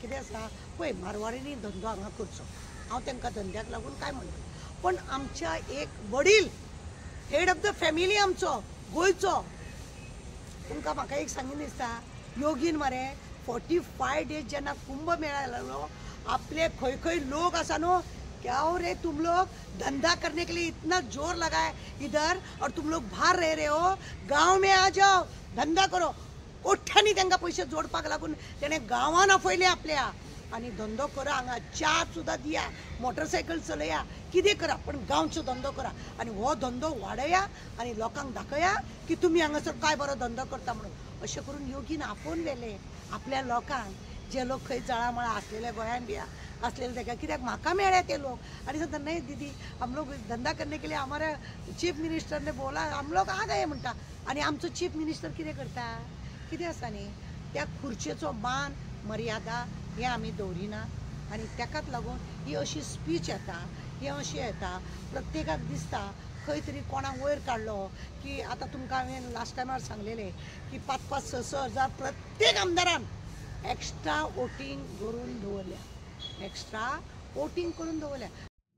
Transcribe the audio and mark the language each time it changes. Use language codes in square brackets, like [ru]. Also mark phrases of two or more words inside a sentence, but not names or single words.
[kok] कितें आसा पळय, मारवाडींनी धंदो हांगा करचो, हांव तांकां धंद्याक लागून काय म्हणटा, पण आमच्या एक वडील [en] head of the family [kok] आमचो गोंयचो, तुमकां म्हाका एक सांगीन दिसता, योगीन मरे 45 डेज जेन्ना कुंभ मेळा लागलो, आपले खंय खंय लोक आसा न्हू, [hi] क्या रे तुम लोग धंधा करने के लिए इतना जोर लगाए इधर, और तुम लोग बाहर रह रहे हो, गांव में आ जाओ, धंदा करो. [kok] कोठ्यांनी तांकां पयशे जोडपाक लागून तेणें गांवान आपयले आपल्या, आनी धंदो करा, हांगा च्या सुद्दां दिया, मोटरसायकल चलया, कितें करा, पण गांवचो धंदो करा, आनी हो धंदो वाडया आनी लोकांक दाखया की तुमी हांगासर काय बरो धंदो करता म्हणून. अशें करून योगीन आपोवन व्हेले आपल्या लोकांक, जे लोक खंय जळामळा असलेले गोंयान बी असलेले ताका, कित्याक म्हाका मेळ्ळे ते लोक आनी सांगता नाही [hi] दीदी हम लोग धंदा करने के लिए हमारे चीफ मिनिस्टर ने बोला, हम लोग आ गए [kok] म्हणटा. आनी आमचो [en] Chief Minister [kok] कितें करता, कितें आसा न्ही, त्या खुर्चेचो मान मर्यादा हे आमी दवरिना. आनी ताकाच लागून ही अशी स्पीच येता, हे अशें येता, प्रत्येकाक दिसता खंय तरी कोणाक वयर काडलो की आतां तुमकां हांवें लास्ट टायमार सांगलेलें की 5-5, 6-6 हजार प्रत्येक आमदारान [en] extra voting [kok] करून दवरल्या, [en] extra voting [kok] करून दवरल्या.